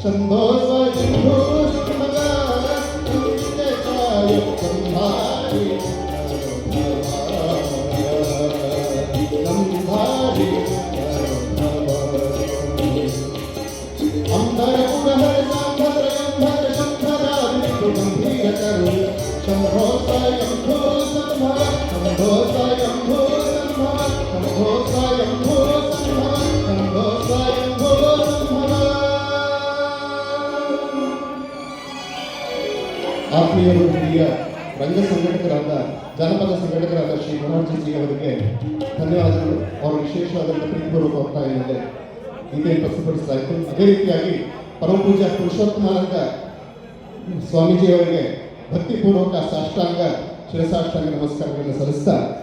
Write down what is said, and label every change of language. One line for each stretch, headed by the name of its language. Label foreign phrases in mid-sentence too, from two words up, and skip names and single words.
Sanskrit: शंभो स्वयंभो शंभगा संविदेशाय संभारी संभारी अंबर पुरहर सांभर अंबर शंभरारि गंभीर करुण शंभो स्वयंभो संभव शंभो स्वयंभो संभव शंभो स्वयंभो संभव शंभो स्वयंभो संभव
Kannada: ಆತ್ಮೀಯರು ಹಿರಿಯ ರಂಗ ಸಂಘಟಕರಾದ ಜನಪದ ಸಂಘಟಕರಾದ ಶ್ರೀ ಮನೋಹರ್ಜಿ ಅವರಿಗೆ ಧನ್ಯವಾದಗಳು. ಅವರ ವಿಶೇಷವಾದಂಥ ಪ್ರೀತಿಪೂರ್ವಕ ಒತ್ತಾಯವಿದೆ ಗೀತೆ ಪ್ರಸ್ತುತಪಡಿಸಲಾಯಿತು. ಅದೇ ರೀತಿಯಾಗಿ ಪರಮಪೂಜ್ಯ ಪುರುಷೋತ್ತಮಾನಂದ ಸ್ವಾಮೀಜಿ ಅವರಿಗೆ ಭಕ್ತಿಪೂರ್ವಕ ಸಾಷ್ಟಾಂಗ ಶಿರಸಾಷ್ಟಾಂಗ ನಮಸ್ಕಾರಗಳನ್ನು ಸಲ್ಲಿಸ್ತಾ